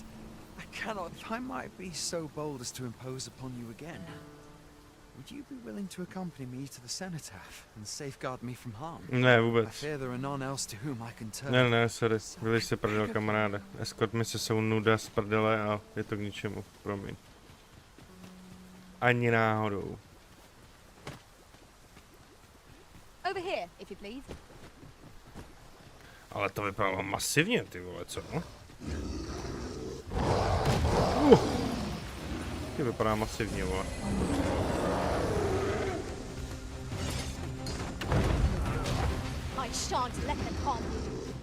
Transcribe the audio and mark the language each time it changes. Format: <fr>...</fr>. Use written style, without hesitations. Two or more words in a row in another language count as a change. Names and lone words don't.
<en>I cannot. If I might be so bold as to impose upon you again, would you be willing to accompany me to the cenotaph and safeguard me from harm?</en> <cs>Ne, vůbec.</cs> <en>I fear there are none else to whom I can turn.</en> <cs>Ne, sorry. Vyliš se prdel, kamaráde. Escort mise jsou nuda z prdele a je to k ničemu. Promiň. Ani náhodou.</cs> <en>Over here, if you please.</en> <cs>Ale to vypadalo masivně, ty vole, co? To vypadá masivně, vole.</cs> <en>I shan't let them harm you.</en>